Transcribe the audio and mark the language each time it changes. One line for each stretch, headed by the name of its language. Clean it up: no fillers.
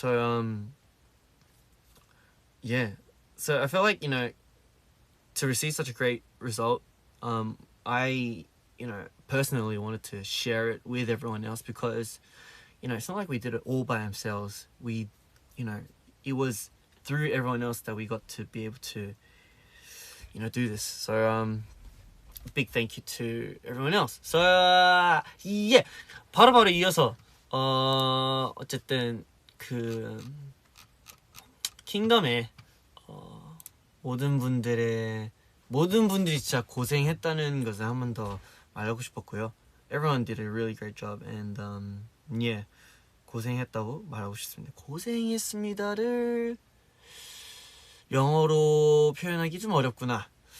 English: So yeah, so I felt like to receive such a great result, I personally wanted to share it with everyone else because it's not like we did it all by ourselves. It was through everyone else that we got to be able to do this. So big thank you to everyone else. So yeah,
Korean: 바로바로 이어서 어쨌든 킹덤에 모든 분들이 진짜 고생했다는 것을 한 번 더 말하고 싶었고요.
English: Everyone did a really great job and yeah,
Korean: 고생했다고 말하고 싶습니다. 고생했습니다를 영어로 표현하기 좀 어렵구나.